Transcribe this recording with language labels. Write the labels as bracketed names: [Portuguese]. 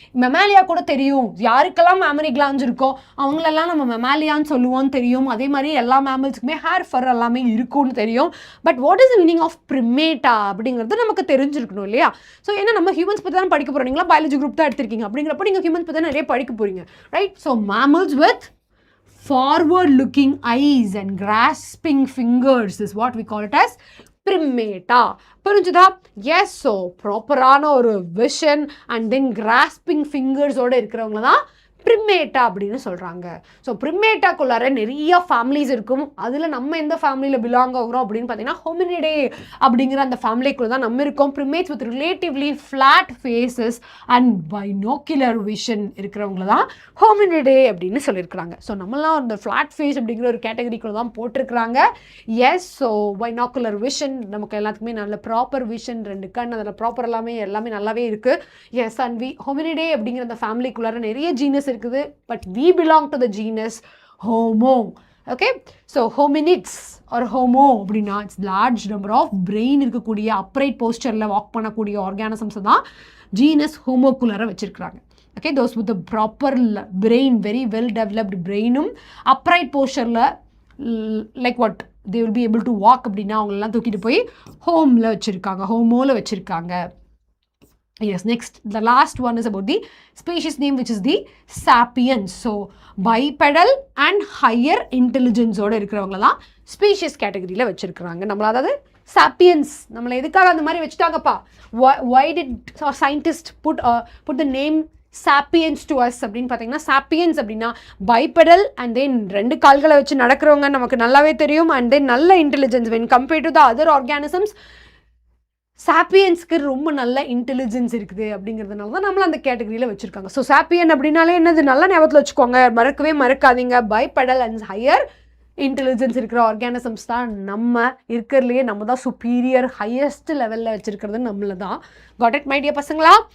[Tamil] Mammalia கூட தெரியும். யாருக்கெல்லாம் mammary glands இருக்கோ அவங்களெல்லாம் நம்ம Mammaliaன்னு சொல்லுவோம்னு தெரியும். அதே மாதிரி எல்லா மேமல்ஸ்க்குமே ஹேர் ஃபர் எல்லாமே இருக்கும்னு தெரியும். [English] but what is the meaning of Primata [Tamil] அப்படிங்கிறது நமக்கு தெரிஞ்சிருக்கணும் இல்லையா? ஸோ ஏன்னா நம்ம ஹியூமன்ஸ் பற்றி தான் படிக்க போகிறோம். நீங்களா பயாலஜி குரூப் தான் எடுத்திருக்கீங்க. அப்படிங்கிறப்ப நீங்கள் ஹியூமன்ஸ் பற்றி நிறைய படிக்க போகிறீங்க, right? [English] So mammals with forward looking eyes and grasping fingers is what we call it as Primata. [Tamil] புரிஞ்சுதா? எஸ். ஸோ ப்ராப்பரான ஒரு விஷன் அண்ட் தென் கிராஸ்பிங் ஃபிங்கர்ஸோடு இருக்கிறவங்க தான் Primata அப்படின்னு சொல்கிறாங்க. ஸோ Primataக்குள்ளார நிறைய ஃபேமிலிஸ் இருக்கும். அதில் நம்ம எந்த ஃபேமிலியில் பிலாங் ஆகுறோம் அப்படின்னு பார்த்தீங்கன்னா Hominidae அப்படிங்கிற அந்த ஃபேமிலிக்குள்ள தான் நம்ம இருக்கோம். [English] Primates with relatively flat faces and binocular vision இருக்கிறவங்கள தான் Hominidae அப்படின்னு சொல்லியிருக்கிறாங்க. [Tamil] ஸோ நம்மளாம் அந்த ஃப்ளாட் ஃபேஸ் அப்படிங்கிற ஒரு கேட்டகரிக்குள்ள தான் போட்டிருக்கிறாங்க. எஸ். ஸோ பைனாக்குலர் விஷன் நமக்கு எல்லாத்துக்குமே நல்ல ப்ராப்பர் விஷன், 2 கண், அதில் ப்ராப்பர் எல்லாமே நல்லாவே இருக்குது. எஸ். அண்ட் Hominidae அப்படிங்கிற அந்த ஃபேமிலிக்குள்ளார நிறைய ஜீனஸ் இருக்குது. [English] But we belong to the genus Homo. [Tamil] Okay, so hominids or Homo அப்படின்னா it's large number of brain இருக்கக்கூடிய அப்ரைட் போஸ்டரில் வாக் பண்ணக்கூடிய ஆர்கானிசம்ஸ் தான் ஜீனஸ் ஹோமோக்குள்ளார வச்சிருக்கிறாங்க. Okay, those with proper brain, very well developed பிரெயினும் upright போஸ்டரில் like what [English] they will be able to walk [Tamil] அப்படின்னா அவங்களெல்லாம் தூக்கிட்டு போய் ஹோமில் வச்சுருக்காங்க, ஹோமோவில் வச்சுருக்காங்க. [English] Yes, next, the last one is about the species name, which is the sapiens. [Tamil] So bipedal and higher intelligence ஓட இருக்கிறவங்க தான் ஸ்பீஷிஸ் கேட்டகரியில் வச்சிருக்கிறாங்க. நம்மள அதாவது சாப்பியன்ஸ் நம்மளை எதுக்காக அந்த மாதிரி வச்சுட்டாங்கப்பா? [English] why did scientists put the name sapiens to us [Tamil] அப்படின்னு பார்த்தீங்கன்னா, sapiens அப்படின்னா பைபெடல் அண்ட் தென் 2 கால்களை வச்சு நடக்கிறவங்க நமக்கு நல்லாவே தெரியும். [English] And then நல்ல intelligence when compared to the other organisms. [Tamil] சாப்பியன்ஸ்க்கு ரொம்ப நல்ல இன்டெலிஜென்ஸ் இருக்குது அப்படிங்கிறதுனால தான் நம்மள அந்த கேட்டகரியில் வச்சுருக்காங்க. ஸோ சாப்பியன் அப்படின்னாலே என்னது, நல்லா ஞாபகத்தில் வச்சுக்கோங்க, மறக்காதீங்க. பைபெடல் அண்ட் ஹையர் இன்டெலிஜென்ஸ் இருக்கிற ஆர்கானிசம்ஸ் தான் நம்ம இருக்கிறதுலையே நம்ம தான் சுப்பீரியர் ஹையஸ்ட் லெவலில் வச்சுருக்கிறது நம்மள தான். காட் இட் மை டியர் பசங்களா?